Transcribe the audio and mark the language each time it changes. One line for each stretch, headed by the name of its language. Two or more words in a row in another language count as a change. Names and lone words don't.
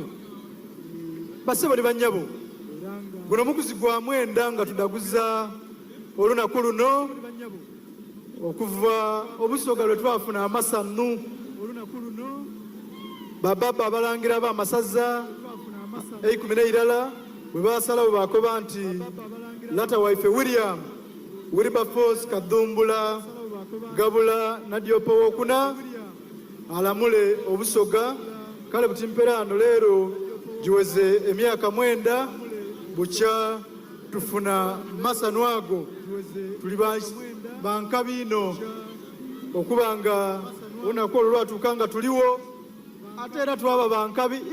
Soga: Bassebo ne bannyabo guno muguzi gwa mwenda nga tudaguza olunaku luno okuva Obusoga lwe twafuna amasanu bababa abalangira b'amasaza 11 bwe basalawo bakoba nti lata waife William Wilberforce Kadumbula Gabula Nadiopo wokuna alamule Obusoga kale butimperano leero giweze emyaka 9 bukya tufuna masanu ago tuli bankabino okuba nga olunaku olwo lwatuuka nga tuliwo ate era twaba bankabi